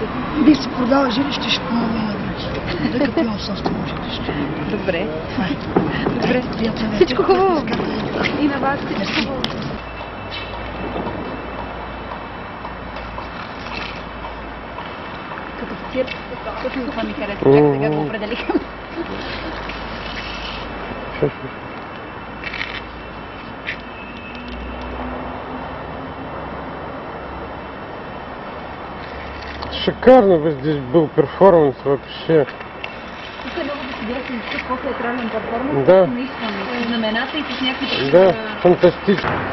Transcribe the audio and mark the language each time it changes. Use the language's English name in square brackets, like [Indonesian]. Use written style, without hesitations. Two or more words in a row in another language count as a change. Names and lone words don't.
[Bulgarian] Бих си продала жилище, ще помогна и на други. Тъй като имам собствено жилище. Добре. Добре. Всичко хубаво. И на вас всичко хубаво. Като цирк, точно това ми харесва. Чак сега го определиха. [Russian] Шикарно был перформанс вообще. [Bulgarian] Тук е много да се гледа с по-театрален перформанс, Да. наистина, с знамената и с някакви... Да, фантастично.